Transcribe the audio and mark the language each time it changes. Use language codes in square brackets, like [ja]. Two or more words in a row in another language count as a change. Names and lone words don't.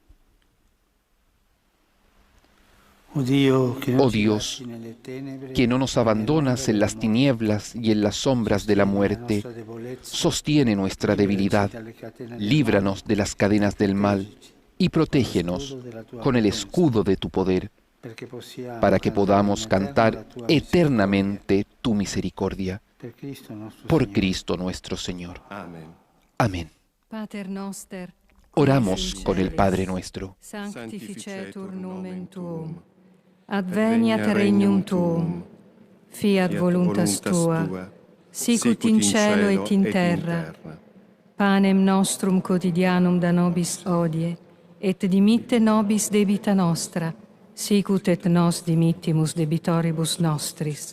[es] Oh Dios, que no nos abandonas en las tinieblas y en las sombras de la muerte, sostiene nuestra debilidad, líbranos de las cadenas del mal y protégenos con el escudo de tu poder, para que podamos cantar eternamente tu misericordia. Por Cristo nuestro Señor. Amén. [la] Pater noster, [es] Oramos con el Padre nuestro. [la] Sanctificetur nomen tuum. Adveniat regnum tuum. Fiat voluntas tua. Sicut in cielo et in terra. Panem nostrum quotidianum da nobis hodie, et dimitte nobis debita nostra, sicut et nos dimittimus debitoribus nostris.